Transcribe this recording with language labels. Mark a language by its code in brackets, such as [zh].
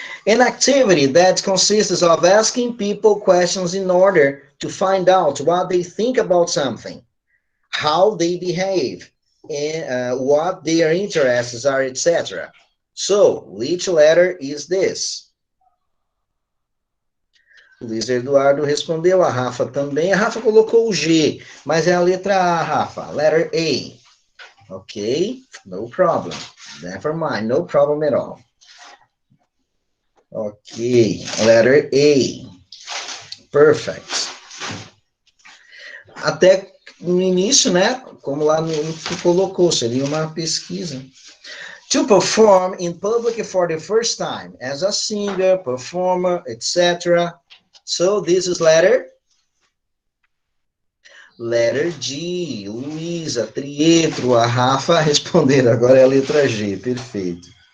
[en] An activity that consists of asking people questions in order to find out what they think about something, how they behave, and what their interests are, etc. So, which letter is this? [pt] Luiz Eduardo respondeu, a Rafa também. A Rafa colocou o G, mas é a letra A, Rafa. [en] Letter A. Ok? No problem. Never mind. No problem at all. Ok. Letter A. Perfect. [pt] Até no início, né? Como lá no que colocou, seria uma pesquisa. [en] To perform in public for the first time, as a singer, performer, etc. So, this is letter G. [pt] Luísa, Trietro, a Rafa responderam. Agora é a letra G. Perfeito.